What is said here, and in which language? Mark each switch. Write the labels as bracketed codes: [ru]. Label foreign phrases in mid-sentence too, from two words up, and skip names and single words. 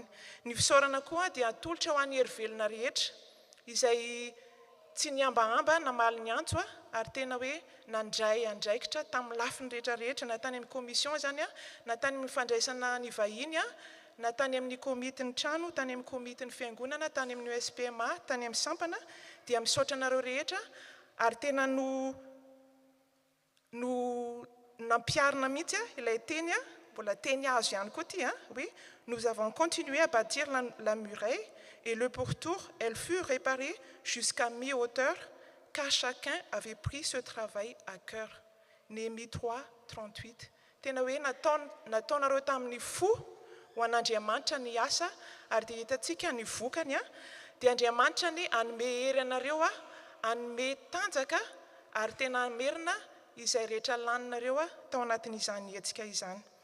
[mg] Ny fisaorana koa dia atolotra ho an'ny herivelona rehetra izay tsy niambahamba namaly ny antso ary tena hoe nandray andraikitra tamin'ny lafiny rehetrarehetra na tany amin'ny komision zany na tany amin'ny fandraisana ny vahiny na tany amin'ny komitin'ny trano, tany amin'ny komitin'ny fiangonana, tany amin'ny USPMA, tany amin'ny sampana dia misaotra anareo rehetra ary tena no nampiarina mihitsy ilay teny mbola teny azo ihany koa ty [fr] oui, nous avons continué à bâtir la muraille et le pourtour elle fut réparée jusqu'à mi-hauteur car chacun avait pris ce travail à cœur. Néhémie 3:38. [mg] Tena hoe nataonareo tamin'ny fo ho an'Andriamanitra ny asa ary dia hitantsika ny vokany dia Andriamanitra ny anome hery anareo anome tanjaka ary tena amerina izay rehetra laninareo tao anatin'izany hetsika izany.